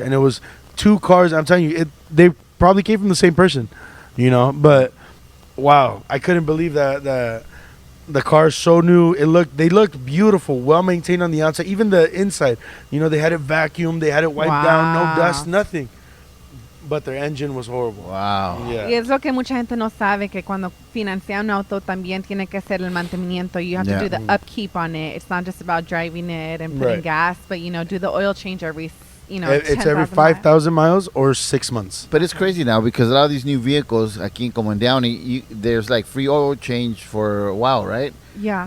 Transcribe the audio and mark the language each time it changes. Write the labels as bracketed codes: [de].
[en] And it was two cars. I'm telling you, they probably came from the same person, But, wow, I couldn't believe that the car's so new. They looked beautiful, well maintained on the outside, even the inside. They had it vacuumed, they had it wiped down, no Wow. dust, nothing. but their engine was horrible. Wow. Yeah. [es] Y es lo que mucha gente no sabe, que cuando financia un auto también tiene que hacer el mantenimiento. [en] You have to do the upkeep on it. It's not just about driving it and putting gas, but, do the oil change every, It's every 5,000 miles or 6 months. But it's crazy now because a lot of these new vehicles, [es] aquí como en Downey, [en] there's like free oil change for a while, right? Yeah.